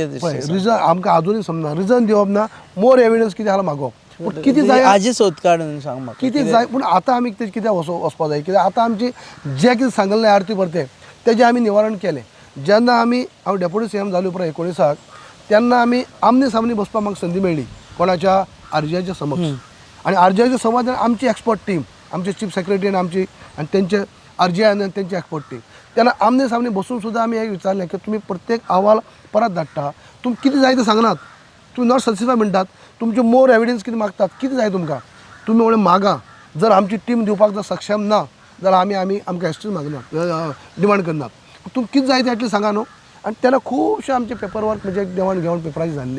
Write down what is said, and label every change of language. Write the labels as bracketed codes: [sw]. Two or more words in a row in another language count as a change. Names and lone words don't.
[kok] रिजन आमकां अजूनय समजना रिजन दिवप ना [en] more evidence [kok] कितें आहा मागोवप पूण कितें जाय हाजी सोद काडून सांग म्हाका कितें जाय पूण आतां आमी कित्याक वचपा जाय कित्याक आतां आमची जें कितें सांगलें आरती परते तेजें आमी निवारण केलें जेन्ना हांव [en] deputy CM [kok] जाले उपरांत 19 तेन्ना आमी आमने सामने बसपाक म्हाका संदी मेळ्ळी कोणाच्या RGIच्या समक्ष आनी RGIच्या समाधान आमची [en] expert team [kok] आमचे [en] chief secretary [kok] आनी तेंचे RGI आनी तेंची [en] expert team [kok] तेन्ना आमने सामने बसून सुद्दां आमी हें विचारलें की तुमी प्रत्येक अहवाल परत धाडटा तुमकां कितें जाय तें सांगनात तुमी [en] not satisfy [kok] म्हणटात तुमचे [en] more evidence [kok] कितें मागतात कितें जाय तुमकां तुमी म्हणलें मागा जर आमची टीम दिवपाक जर सक्षम ना जाल्यार आमी आमकां एक्सट्रीम मागनात डिमांड करनात तुमकां कितें जाय तें एटलीस्ट सांगा न्हू आनी तेन्ना खुबशे आमचे [en] paper work [kok] म्हणजे देवण घेवण पेपराची जाल्ली